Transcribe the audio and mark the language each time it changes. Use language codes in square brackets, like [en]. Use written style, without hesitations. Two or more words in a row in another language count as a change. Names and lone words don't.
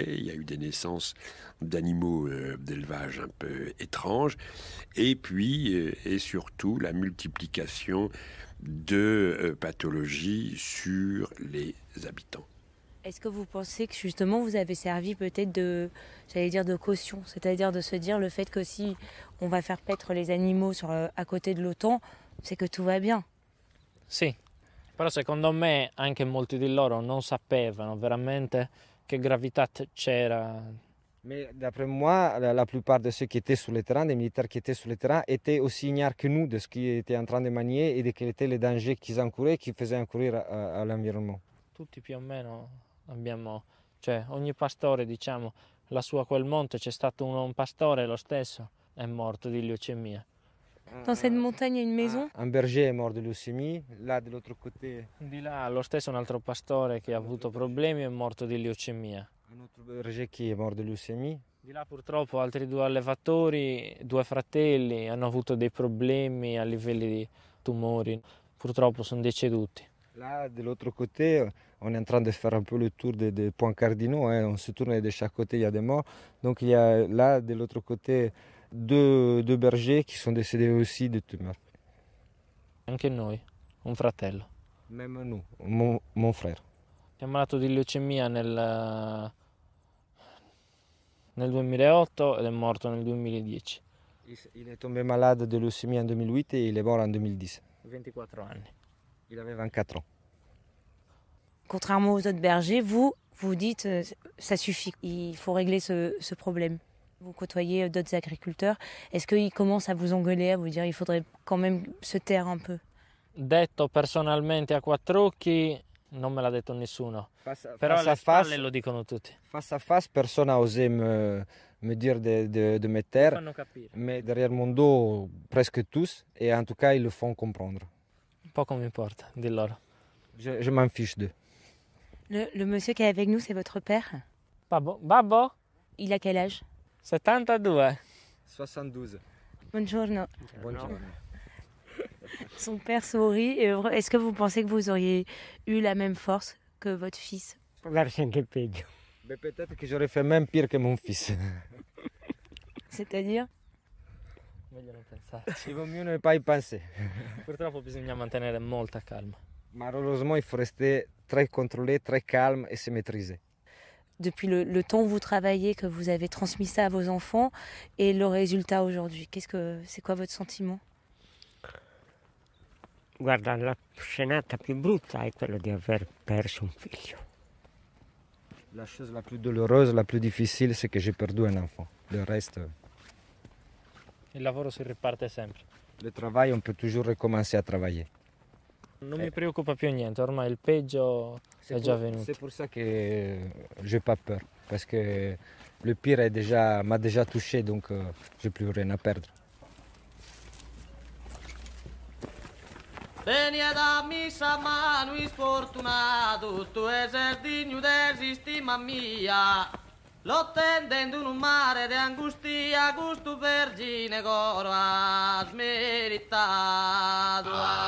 [fr] Il y a eu des naissances d'animaux d'élevage un peu étranges, et puis, et surtout, la multiplication de pathologies sur les habitants. Est-ce que vous pensez que justement vous avez servi peut-être de caution, c'est-à-dire de se dire le fait que si on va faire paître les animaux à côté de l'OTAN, c'est que tout va bien? [it] Sì, però secondo me anche molti di loro non sapevano veramente che gravità c'era. [fr] Mais d'après moi, la plupart de ceux qui étaient sur le terrain, des militaires qui étaient sur le terrain, étaient aussi ignares que nous de ce qu'ils étaient en train de manier et de quels étaient les dangers qu'ils encouraient, qu'ils faisaient encourir à l'environnement. [it] Tutti più o meno abbiamo, cioè ogni pastore, diciamo, lassù a quel monte c'è stato un pastore, lo stesso, è morto di leucemia. [fr] Dans cette montagne, il y a une maison? Un berger est mort de leucémie, là de l'autre côté. [it] Di là, lo stesso un altro pastore che ha avuto problemi è morto di leucemia. [fr] Un autre berger qui est mort de leucémie. [it] Di là purtroppo altri 2 allevatori, 2 fratelli, hanno avuto dei problemi a livelli di tumori. Purtroppo sono deceduti. [fr] Là, de l'autre côté, on est en train de faire un peu le tour des points cardinaux. On se tourne de chaque côté, il y a des morts. Donc il y a là, de l'autre côté, deux bergers qui sont décédés aussi de tumeurs. [it] Anche noi, un fratello. [fr] Même nous, mon frère. [it] È malato di leucemia nel 2008 ed è morto nel 2010. [fr] Il est tombé malade de leucémie en 2008 et il est mort en 2010. [it] 24 anni. [fr] Il avait 24 ans. Contrairement aux autres bergers, vous dites ça suffit, il faut régler ce problème. Vous côtoyez d'autres agricolteurs, est-ce qu'ils commencent à vous engueuler, à vous dire il faudrait quand même se taire un peu? [it] Detto personalmente a 4 occhi, non me l'ha detto nessuno. Però alle spalle lo dicono tutti. [fr] Face à face, personne n'a osé me dire de me taire, mais derrière mon dos, presque tous, et en tout cas, ils le font comprendre. [it] Poco mi importa di loro. [fr] Je m'en fiche d'eux. Le monsieur qui est avec nous, c'est votre père? [it] Babbo? [fr] Il a quel âge? 72. 72. [it] Buongiorno. Buongiorno. [fr] Son père sourit. Est-ce que vous pensez que vous auriez eu la même force que votre fils? Peut-être que j'aurais fait même pire que mon fils. C'est-à-dire? Il vaut mieux ne pas y penser. [it] Purtroppo bisogna mantenere molta calma. [fr] Malheureusement, il faut rester très contrôlé, très calme et se maîtriser. Depuis le temps où vous travaillez, que vous avez transmis ça à vos enfants et le résultat aujourd'hui, c'est quoi votre sentiment? [it] Guarda, la scenata più brutta è quella di aver perso un figlio. [fr] La chose la plus douloureuse, la plus difficile, c'est que j'ai perdu un enfant. Le reste... [it] Il lavoro si riparte sempre. [fr] Le travail, on peut toujours recommencer à travailler. [it] Non mi preoccupa più niente, ormai il peggio è già venuto. [fr] C'est pour ça que j'ai pas peur, parce que Le pire m'a déjà touché, donc j'ai plus rien à perdre. Venia da missa manui sfortunato, tu sei digno d'esisti, mamma mia. Lo tendendo in un mare di angustia, gusto vergine coro ha smeritato.